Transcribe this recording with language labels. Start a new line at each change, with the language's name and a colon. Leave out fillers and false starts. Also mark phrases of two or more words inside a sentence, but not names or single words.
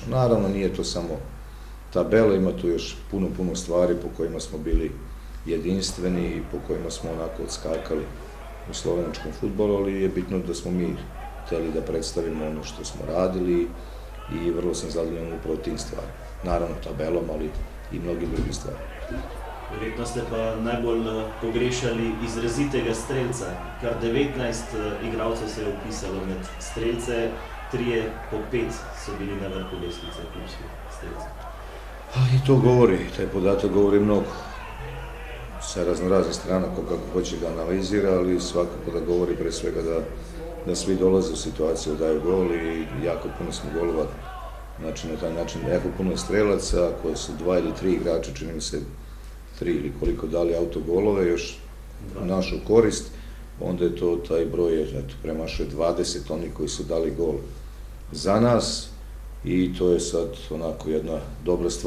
Serbian: Naravno, nije to samo tabela, ima tu još puno stvari po kojima smo bili jedinstveni i po kojima smo onako odskakali u slovenačkom fudbalu, ali je bitno da smo mi hteli da predstavimo ono što smo radili i vrlo sam zadovoljan upravo tim stvarima. Naravno tabelom, ali i mnogim drugim stvarima.
Slovenian: Verjetno ste pa najbolj pogrešali izrazitega strelca, kar 19 igralcev se je upisalo med strelce, 3 po 5 so bili na vrhu lestvice klubskih strelcev.
Serbian: I to govori, taj podatak govori mnogo. Sa raznoraznih strana, kako hoće ga analizira, ali svakako da govori pre svega da svi dolaze u situaciju da daju gol i jako puno smo golova, znači na taj način jako puno strelaca, koje su 2 ili 3 igrača, čini mi se 3 ili koliko dali autogolove, još u našu korist, onda je to taj broj, premašuje 20 oni koji su dali gol za nas i to je sad onako jedna dobra stvar.